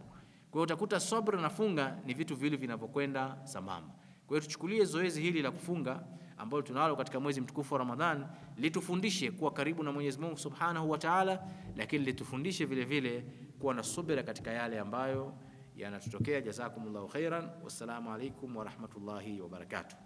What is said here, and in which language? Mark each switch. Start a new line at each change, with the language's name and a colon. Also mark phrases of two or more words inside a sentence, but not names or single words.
Swahili: Kwa hiyo utakuta sabr na funga ni vitu vile vinavyokwenda sambamba. Kwa hiyo tuchukulie zoezi hili la kufunga ambalo tunalo katika mwezi mtukufu wa Ramadhan, litufundishe kuwa karibu na Mwenyezi Mungu
Arabic: سبحانه وتعالى,
Swahili: lakini litufundishe vile vile kuwa na subira katika yale ambayo yanatutokea.
Arabic: جزاكم الله خيرا، والسلام عليكم ورحمة الله وبركاته.